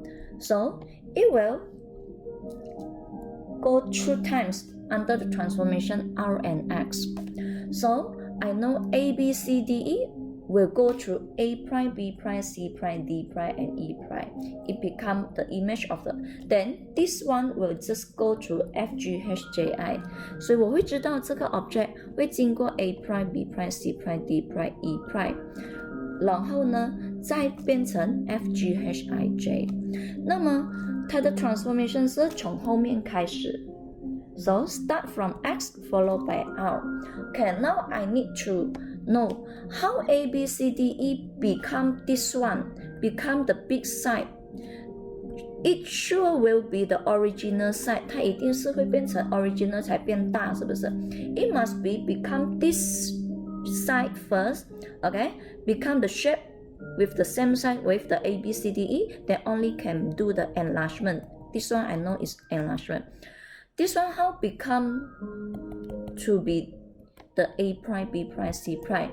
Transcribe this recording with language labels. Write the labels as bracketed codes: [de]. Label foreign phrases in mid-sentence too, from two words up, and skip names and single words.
[en] So it will go 2 times under the transformation R and X. So I know A, B, C, D, E will go through A prime, B prime, C prime, D prime, and E prime. It becomes the image of the. Then this one will just go through F, G, H, J, I. [zh] 所以我会知道这个 object 会经过 [en] A prime, B prime, C prime, D prime, E prime. [zh] 然后呢，再变成 F, G, H, I, J. 那么它的 transformation 是从后面开始。 [en] So start from X followed by R. Okay, now I need to know how A, B, C, D, E become this one, become the big side. It sure will be the original side. [zh] 它一定是会变成 original 才变大，是不是？ [en] It must be become this side first, okay? Become the shape with the same side with the A, B, C, D, E. Then only can do the enlargement. This one I know is enlargement. This one how become to be the A prime, B prime, C prime.